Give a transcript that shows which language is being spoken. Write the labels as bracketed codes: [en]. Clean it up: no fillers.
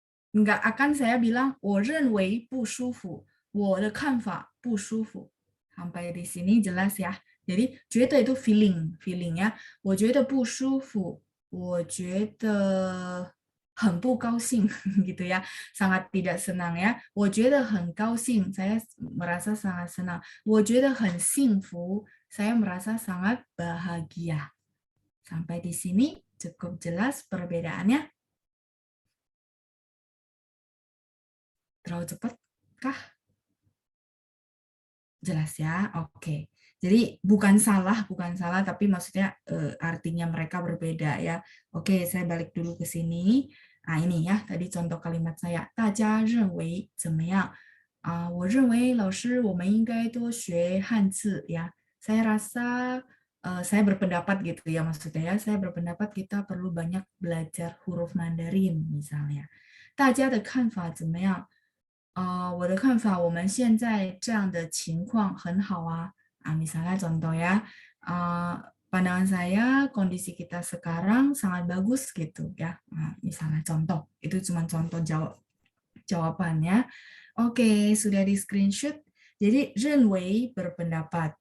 [id] Nggak akan saya bilang [zh] 我认为不舒服，我的看法不舒服. [id] Sampai di sini jelas ya. Jadi [zh] 觉得 [id] itu feeling ya. [zh] 我觉得不舒服，我觉得很不高兴 [id] gitu ya. Sangat tidak senang ya. [zh] 我觉得很高兴, [id] saya merasa sangat senang. [zh] 我觉得很幸福, [id] saya merasa sangat bahagia. Sampai di sini cukup jelas perbedaannya. Terlalu cepat kah? Jelas ya, oke. Jadi bukan salah, tapi maksudnya artinya mereka berbeda ya. Oke, saya balik dulu ke sini. Nah ini ya, tadi contoh kalimat saya. [zh] 大家认为怎么样？我认为老师我们应该多学汉字 ya. [id] Saya rasa saya berpendapat gitu ya maksudnya ya. Saya berpendapat kita perlu banyak belajar huruf Mandarin misalnya. [zh] 大家的看法怎么样？我的看法，我们现在这样的情况很好啊。 [id] Misalnya contoh ya, pandangan saya kondisi kita sekarang sangat bagus gitu ya. Misalnya contoh, itu cuma contoh jawabannya. Oke, sudah di screenshot. Jadi [zh] 认为 [id] berpendapat.